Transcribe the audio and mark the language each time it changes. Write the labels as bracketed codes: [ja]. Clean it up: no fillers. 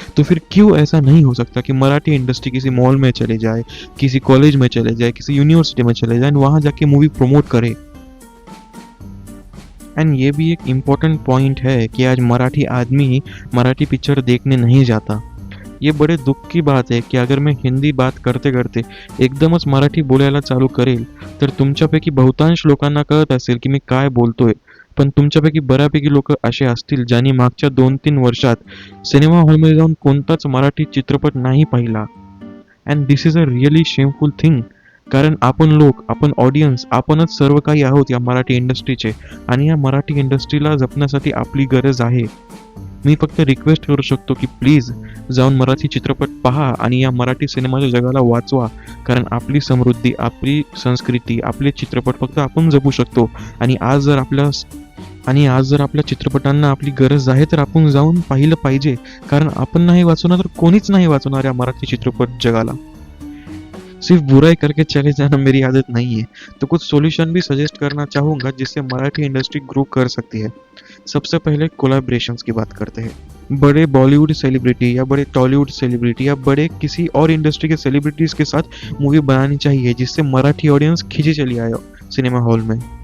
[hi] तो फिर क्यों ऐसा नहीं हो सकता कि मराठी इंडस्ट्री किसी मॉल में चले जाए, किसी कॉलेज में चले जाए, किसी यूनिवर्सिटी में चले जाए एंड वहां जाके मूवी प्रमोट करे। एंड ये भी एक इम्पोर्टेंट पॉइंट है कि आज मराठी आदमी मराठी पिक्चर देखने नहीं जाता। ये बड़े दुःख की बात आहे की अगर मैं हिंदी बात करते करते [mr] एकदमच मराठी बोलायला चालू करेल तर तुमच्यापैकी बहुतांश लोकांना कळत असेल की मी काय बोलतोय, पण तुमच्यापैकी बऱ्यापैकी लोक असे असतील ज्यांनी मागच्या 2-3 वर्षात सिनेमा हॉलमध्ये जाऊन कोणताच मराठी चित्रपट नाही पाहिला। [en] and this is a really shameful thing, [mr] कारण आपण लोक, आपण ऑडियन्स, आपणच सर्व काही आहोत या मराठी इंडस्ट्रीचे आणि या मराठी इंडस्ट्रीला जपण्यासाठी आपली गरज आहे। मी फक्त रिक्वेस्ट करू शकतो की प्लीज जाऊन मराठी चित्रपट पहा आणि या मराठी सिनेमाच्या जगाला वाचवा, कारण आपली समृद्धी, आपली संस्कृती, आपले चित्रपट फक्त आपण जपू शकतो। आणि आज जर आपल्या चित्रपटांना आपली गरज आहे तर आपण जाऊन पाहिलं पाहिजे, कारण आपण नाही वाचवणार तर कोणीच नाही वाचवणार या मराठी चित्रपट जगाला। [hi] सिर्फ बुराई करके चले जाना मेरी आदत नहीं है, तो कुछ सॉल्यूशन भी सजेस्ट करना चाहूँगा जिससे मराठी इंडस्ट्री ग्रो कर सकती है। सबसे पहले कोलैबोरेशंस की बात करते हैं। बड़े बॉलीवुड सेलिब्रिटी या बड़े टॉलीवुड सेलिब्रिटी या बड़े किसी और इंडस्ट्री के सेलिब्रिटीज के साथ मूवी बनानी चाहिए जिससे मराठी ऑडियंस खींची चली आए सिनेमा हॉल में।